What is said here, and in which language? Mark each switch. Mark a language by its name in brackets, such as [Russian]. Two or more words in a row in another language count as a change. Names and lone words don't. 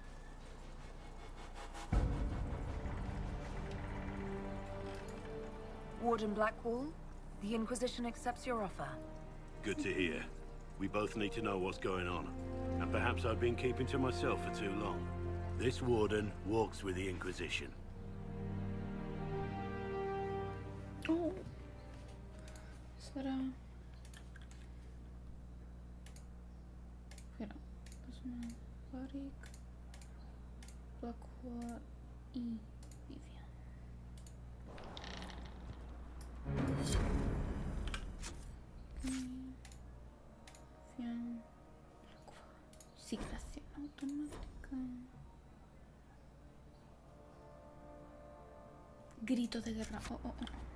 [English] Warden Blackwall, the Inquisition accepts your offer. Good to hear. We both need to know what's going on. And perhaps I've been keeping to myself for too long. This warden walks with the Inquisition. Oh. [Spanish] Será... Espera. Varric, Blackwall y Vivian. Siglación automática. Grito de guerra. Oh, oh, oh.